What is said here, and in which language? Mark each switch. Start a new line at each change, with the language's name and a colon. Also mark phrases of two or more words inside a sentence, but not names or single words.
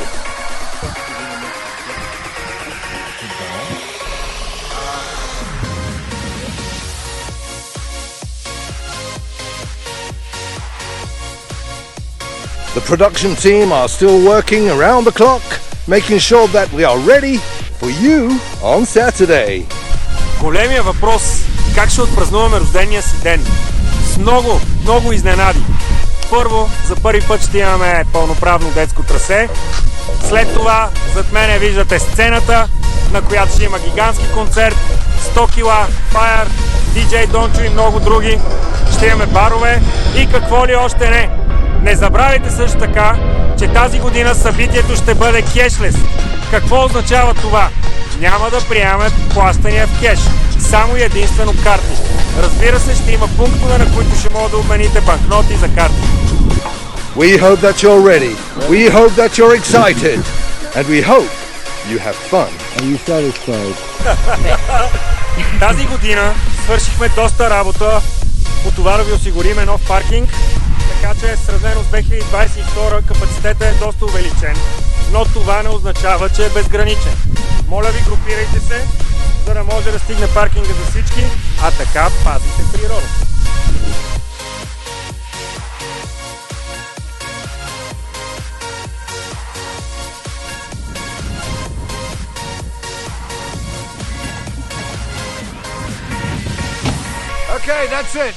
English: The production team are still working around the clock, making sure that we are ready for you on Saturday.
Bulgarian: Големия въпрос – как ще отпразнуваме рождения си ден? С много изненади. Първо, за първи път ще имаме пълноправно детско трасе. След това, зад мене виждате сцената, на която ще има гигантски концерт, 100 кила, Fire, DJ Дончо и много други. Ще имаме барове и какво ли още не. Не забравяйте също така, че тази година събитието ще бъде кешлес. Какво означава това? Няма да приемаме плащания в кеш, само и единствено карти. Разбира се, ще има пунктове, на които ще могат да обмените банкноти за карти.
English: We hope that you're ready. We hope that you're excited. And we hope you have fun. Are you satisfied?
Bulgarian: Тази година свършихме доста работа по това да ви осигуриме нов паркинг, така че сравнено с 2022 капацитетът е доста увеличен, но това не означава, че е безграничен. Моля ви, групирайте се, за да може да стигне паркинга за всички, а така пазите природата.
English: Okay, that's it.